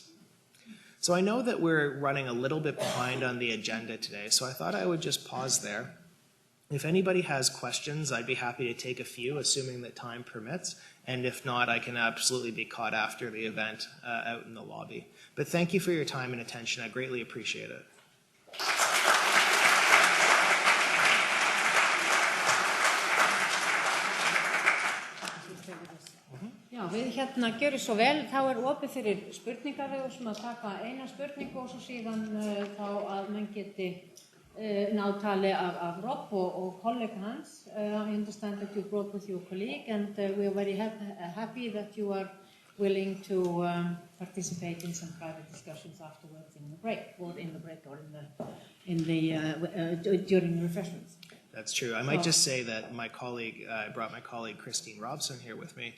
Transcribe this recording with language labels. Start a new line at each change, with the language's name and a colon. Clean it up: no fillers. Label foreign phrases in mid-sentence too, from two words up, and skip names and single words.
English: So I know that we're running a little bit behind on the agenda today, so I thought I would just pause there. If anybody has questions, I'd be happy to take a few, assuming that time permits, and if not, I can absolutely be caught after the event out in the lobby. But thank you for your time and attention. I greatly appreciate it.
Icelandic: Já, við gjörum svo vel, þá opið fyrir spurningar, við sem að taka eina spurningu og svo síðan þá að menn geti náð tali af Rob og kollega hans.
English: I understand that you brought with you a colleague and we are very happy that you are willing to participate in some private discussions afterwards in the break, or during the refreshments. That's true. I might just say that my colleague, I brought my colleague Christine Robson here with me.